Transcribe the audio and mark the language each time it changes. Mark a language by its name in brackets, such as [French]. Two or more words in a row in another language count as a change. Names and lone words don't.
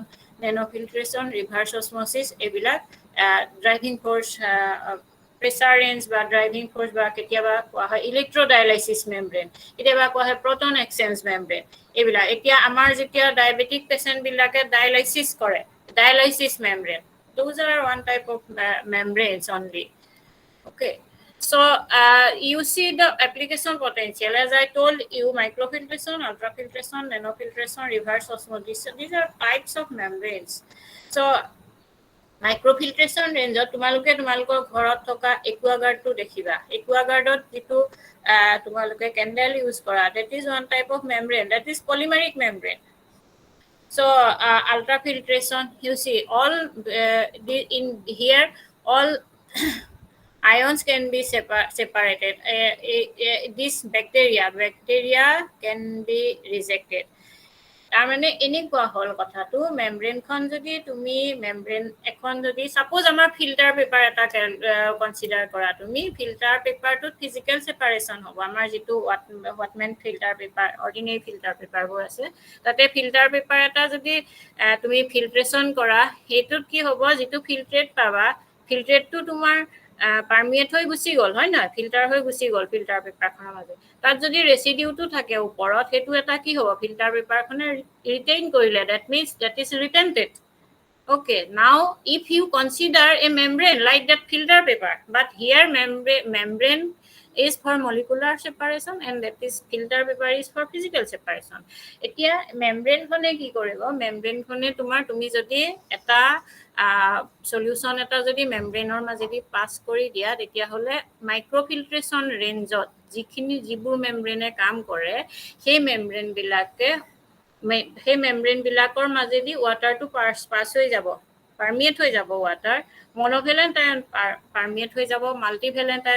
[English] nanofiltration reverse osmosis এইবিলাক driving force pressure range বা driving force [Assamese] বা কেতিয়াবা কোৱা হয় [English] electrodialysis membrane [Assamese] কেতিয়াবা কোৱা হয় [English] proton exchange membrane [Assamese] এইবিলাক এতিয়া আমাৰ যেতিয়া [English] diabetic patientবিলাকে [Assamese] ডায়ালাইচিছ কৰে [English] dialysis membrane those are one type of membranes only okay so you see the application potential as I told you microfiltration ultrafiltration nanofiltration reverse osmosis these are types of membranes so microfiltration range [Assamese] তোমালোকে তোমালোকৰ ঘৰত থকা একুৱাগাৰ্ডটো দেখিবা একুৱাগাৰ্ডত যেটো তোমালোকে [English] candle use কৰা that is one type of membrane that is polymeric membrane so ultrafiltration you see all in here all ions can be separated this bacteria can be rejected [Assamese] তাৰমানে এনেকুৱা হল কথাটো মেমব্ৰেইনখন যদি তুমি মেমব্ৰেইন এখন যদি সাপোজ আমাৰ [English] filter paper [Assamese] এটা কনসিডাৰ কৰা তুমি [English] filter paperটোত physical separation [Assamese] হ'ব আমাৰ যেটো [English] Whatman filter paper ordinary filter paperবোৰ [Assamese] আছে তাতে [English] filter paper [Assamese] এটা যদি তুমি ফিল্ট্ৰেশন কৰা হেতুত কি হ'ব যেটো ফিল্ট্ৰেট পাবা ফিল্ট্ৰেটটো তোমাৰ পারমিয়েট হৈ গুছি গল হয় না ফিল্টার হৈ গুছি গল [English] filter paperখনৰ [Assamese] মাজে তাত যদি ৰেসিডিউটো থাকে ওপৰত হেতু এটা কি হ'ব ফিল্টার পেপারখনে ৰিটেইন কৰিলে [English] that means that is retented okay now if you consider a membrane like that filter paper but here membrane is for molecular separation and that is filter paper is for physical separation [Assamese] এতিয়া membrane খনে কি কৰিব membrane খনে তোমাৰ তুমি যদি এটা সলিউশন এটা যদি মেমব্ৰেইনৰ মাজেদি পাস কৰি দিয়া তেতিয়া হলে [English] microfiltration rangeত [Assamese] যিখিনি জিবুৰ মেমব্ৰেইনে কাম কৰে সেই মেমব্ৰেইন বিলাকৰ মাজেদি ওয়াটাৰটো পাস হৈ যাব পারমিয়েট হৈ যাব [English] water monovalent ion [Assamese] পারমিয়েট হৈ যাব [English] multivalent ion